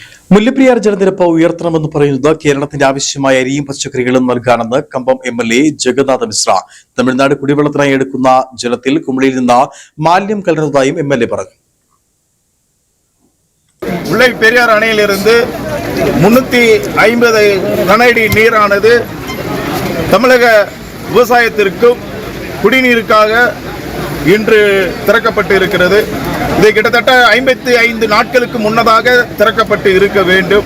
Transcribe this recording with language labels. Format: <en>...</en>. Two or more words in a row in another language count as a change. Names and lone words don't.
<ml>മുല്ലപ്പെരിയാർ ജലനിരപ്പ് ഉയർത്തണമെന്ന് പറയുന്നത് കേരളത്തിന്റെ ആവശ്യമായ അരിയും പച്ചക്കറികളും നൽകാനെന്ന് കമ്പം എംഎൽഎ ജഗന്നാഥ മിശ്ര തമിഴ്നാട് കുടിവെള്ളത്തിനായി എടുക്കുന്ന ജലത്തിൽ കുമിളിയിൽ നിന്ന് മാലിന്യം കലർന്നതായും എംഎൽഎ പറഞ്ഞു.</ml> <ta>முல்லைப்பெரியார் அணையிலிருந்து 350 கனஅடி நீரானது தமிழக விவசாயத்திற்கும் குடிநீருக்காக இன்று திறக்கப்பட்டு இருக்கிறது. இது கிட்டத்தட்ட 55 நாட்களுக்கு முன்னதாக திறக்கப்பட்டு இருக்க வேண்டும்.</ta>